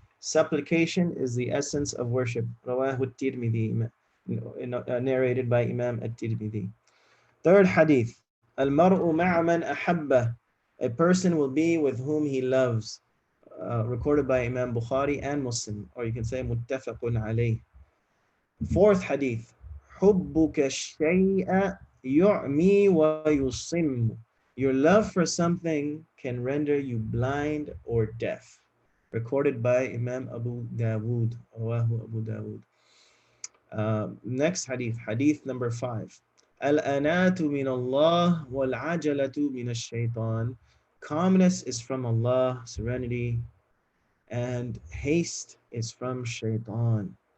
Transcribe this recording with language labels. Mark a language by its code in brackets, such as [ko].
[en] Supplication is the essence of worship. [ar] Rawahu at-Tirmidhi, [en] narrated by Imam at-Tirmidhi. Third hadith, [ar] al-mar'u ma'a man ahabba. [en] A person will be with whom he loves. Recorded by Imam Bukhari and Muslim, or you can say muttafaqun alayh. Fourth hadith, [ar] حُبُّكَ الشَّيْءَ يُعْمِي وَيُصِمُّ. [en] Your love for something can render you blind or deaf. Recorded by Imam Abu Dawood. [ar] Rawahu Abu Dawood. [en] Next hadith, hadith number 5. [ar] Al-anatu min Allah wal-ajalatu min ash-shaytan. [en] Calmness is from Allah, serenity, and haste is from shaitan.